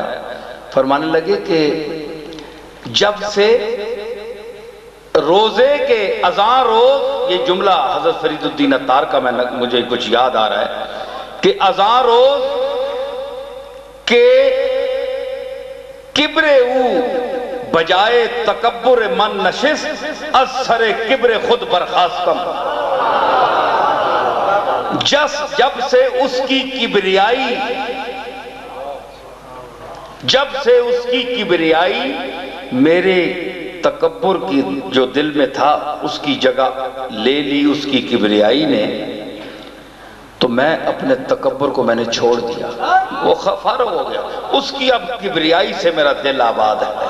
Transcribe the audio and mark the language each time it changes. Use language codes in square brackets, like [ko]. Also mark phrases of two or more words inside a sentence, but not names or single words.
[ur] فرمانے لگے کہ جب سے روزے کے [fa] اذان روز، [ur] یہ جملہ حضرت فرید الدین عطار کا مجھے کچھ یاد آ رہا ہے کہ [fa] اذان روز کہ کبر او بجائے تکبر من نشست، از سر کبر خود برخاستم۔ [ur] جب سے اس کی کبریائی میرے تکبر کی جو دل میں تھا اس کی جگہ لے لی اس کی کبریائی نے، تو میں اپنے تکبر کو میں نے چھوڑ دیا، وہ فارغ ہو گیا، اس کی اب کبریائی سے میرا دل آباد ہے۔